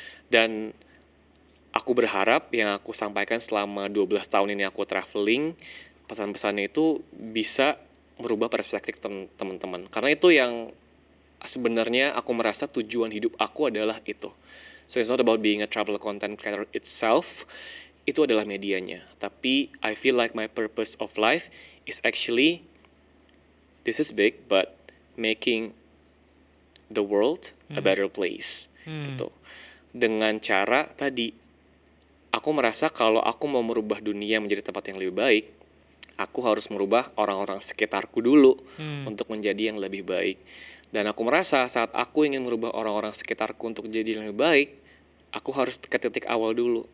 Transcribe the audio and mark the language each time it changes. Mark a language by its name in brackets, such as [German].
[Indonesian] Dan aku berharap yang aku sampaikan selama 12 tahun ini aku traveling, pesan-pesannya itu bisa merubah perspektif teman-teman. Karena itu yang sebenarnya aku merasa tujuan hidup aku adalah itu. [English] So it's not about being a travel content creator itself, [Indonesian] itu adalah medianya. [English] Tapi I feel like my purpose of life is actually, this is big, but making the world a better place. [Indonesian] Gitu. Dengan cara tadi, aku merasa kalau aku mau merubah dunia menjadi tempat yang lebih baik, aku harus merubah orang-orang sekitarku dulu untuk menjadi yang lebih baik. Dan aku merasa saat aku ingin merubah orang-orang sekitarku untuk menjadi yang lebih baik, aku harus ke titik awal dulu.